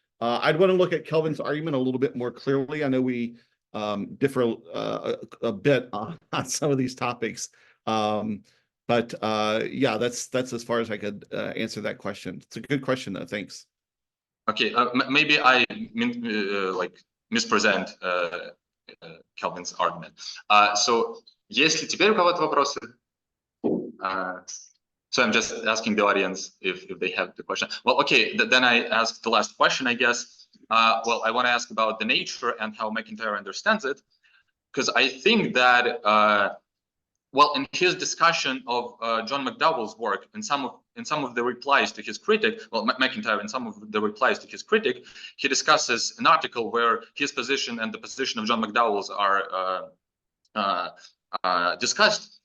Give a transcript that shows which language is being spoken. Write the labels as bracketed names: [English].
[English] I'd want to look at Kelvin's argument a little bit more clearly. I know we differ a bit on some of these topics, but yeah, that's as far as I could answer that question. It's a good question, though. Thanks. Okay, maybe I like mispresent Kelvin's argument. [Russian] So, если теперь у кого-то вопросы? [English] So I'm just asking the audience if they have the question. Well, okay, then I ask the last question, I guess. Well, I want to ask about the nature and how McIntyre understands it, because I think that, well, in his discussion of John McDowell's work, in some of the replies to his critic, well, McIntyre, in some of the replies to his critic, he discusses an article where his position and the position of John McDowell's are discussed.